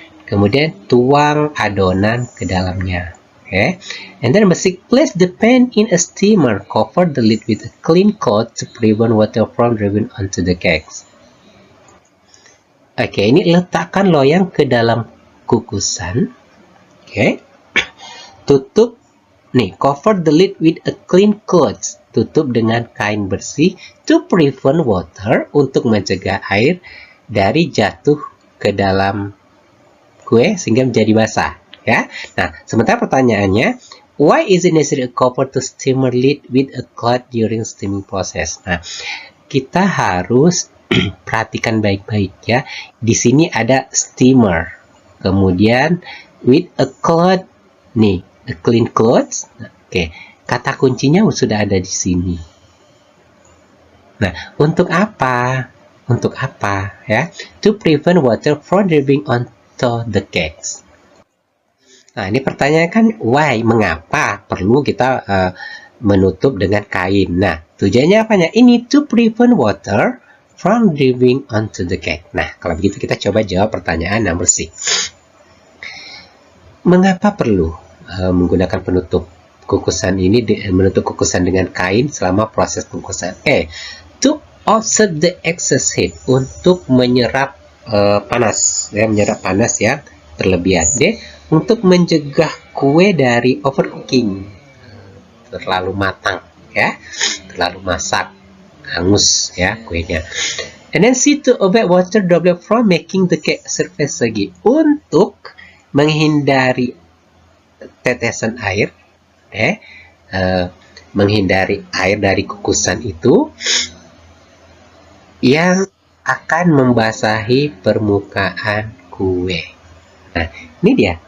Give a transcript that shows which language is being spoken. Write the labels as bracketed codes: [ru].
[id] Kemudian tuang adonan ke dalamnya. [en] Okay. And then number 6, place the pan in a steamer, cover the lid with a clean cloth to prevent water from dripping onto the cakes. [id] Oke, ini letakkan loyang ke dalam kukusan. Oke. Tutup nih, [en] cover the lid with a clean cloth. [id] Tutup dengan kain bersih [en] to prevent water, [id] untuk mencegah air dari jatuh ke dalam kue sehingga menjadi basah, ya. Nah, sementara pertanyaannya, [en] why is it necessary to cover the steamer lid with a cloth during steaming process? [id] Nah, kita harus perhatikan baik-baik ya. Di sini ada [en] steamer, kemudian with a cloth nih, a clean cloth. [id] Oke, kata kuncinya sudah ada di sini. Nah, untuk apa? Untuk apa ya? [en] To prevent water from dripping onto the cakes. [id] Nah, ini pertanyaan kan, why? Mengapa perlu kita menutup dengan kain? Nah, tujuannya apanya? [en] Ini to prevent water from dripping onto the cake. [id] Nah, kalau begitu kita coba jawab pertanyaan nomor C. Mengapa perlu menggunakan penutup kukusan ini, menutup kukusan dengan kain selama proses pengukusan? [en] To offset the excess heat, [id] untuk menyerap panas, ya, menyerap panas ya berlebihan. D, untuk mencegah kue dari overcooking, terlalu matang, ya, terlalu masak hangus ya kuenya. [en] And then C, to avoid water droplet from making the cake surface soggy. [id] Untuk menghindari tetesan air, menghindari air dari kukusan itu yang akan membasahi permukaan kue. Nah, ini dia.